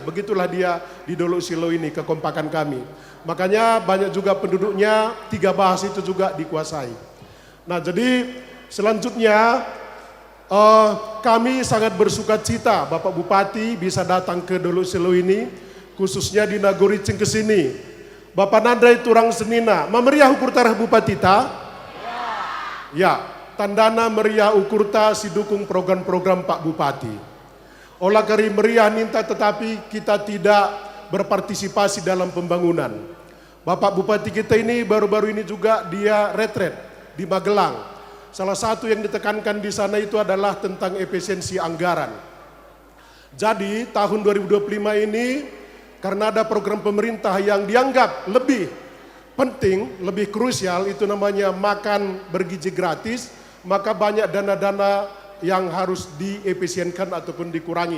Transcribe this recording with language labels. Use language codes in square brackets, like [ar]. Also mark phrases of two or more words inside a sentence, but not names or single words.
[id] Begitulah dia di Dolok Silau ini kekompakan kami. Makanya banyak juga penduduknya 3 bahasa itu juga dikuasai. Nah, jadi selanjutnya kami sangat bersuka cita Bapak Bupati bisa datang ke Dolok Silau ini, khususnya di Nagori Cingkes ini. [btx] Bapak Nandai Turang Senina, memeriah ukur tarah Bupati ta? Ya, tandana meriah ukur ta si dukung program-program Pak Bupati. Olah kari meriah ninta [id] tetapi kita tidak berpartisipasi dalam pembangunan. Bapak Bupati kita ini baru-baru ini juga dia retret di Magelang. Salah satu yang ditekankan di sana itu adalah tentang efisiensi anggaran. Jadi tahun 2025 ini karena ada program pemerintah yang dianggap lebih penting, lebih krusial, itu namanya makan bergizi gratis, maka banyak dana-dana yang harus diefisienkan ataupun dikurangi.